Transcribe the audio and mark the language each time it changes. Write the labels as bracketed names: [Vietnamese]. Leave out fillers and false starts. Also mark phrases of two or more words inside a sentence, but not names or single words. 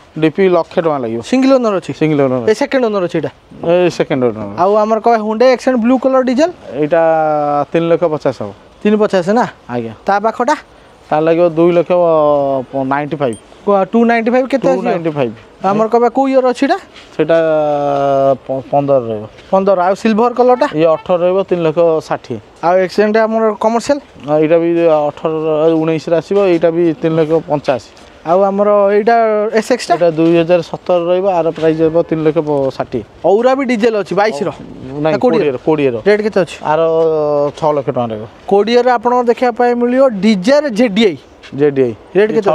[Odia] ଡିପି ₹1,00,000 ଲାଗିବ ସିଙ୍ଗଲ ଓନର ଅଛି ସିଙ୍ଗଲ ଓନର ଏ ସେକେଣ୍ଡ ଓନର ଅଛି ଏଇଟା ସେକେଣ୍ଡ ଓନର ଆଉ ଆମର କହ Hyundai Accent ବ୍ଲୁ କଲର ଡିଜେଲ ଏଇଟା 3,50,000 ହବ 350 ନା ଆଜ୍ଞା ତା ପାଖଟା ତା ଲାଗିବ 2,95,000 295 କେତେ ଆସିବ 295 ଆମର କବେ କୋନ ଇୟାର ଅଛି ଏଟା ସେଟା 15 ରହିବ 15 ଆର ସିଲଭର କଲରଟା ଏଇ 18 ରହିବ 3,60,000 ଆର ଏକ୍ସେଣ୍ଟ ଆମର କମର୍ସିଆଲ ଏଇଟା ବି 18 19 ରେ ଆସିବ ଏଇଟା ବି 3,85,000 ଆଉ ଆମର ଏଇଟା SX ଟା এটা 2017 ରହିବ ଆର ପ୍ରାଇସ୍ ହେବ 3,60,000 ଔରା ବି ଡିଜେଲ ଅଛି 22 ର ନାଇଁ 20 ର ରେଟ୍ କେତେ ଅଛି ଆର 6 ଲକ୍ଷ ଟଙ୍କା ରହିବ 20 ରେ ଆପଣଙ୍କୁ ଦେଖିବା ପାଇଁ ମିଳିବ ଡିଜାयर JDI ରେଟ୍ କେତେ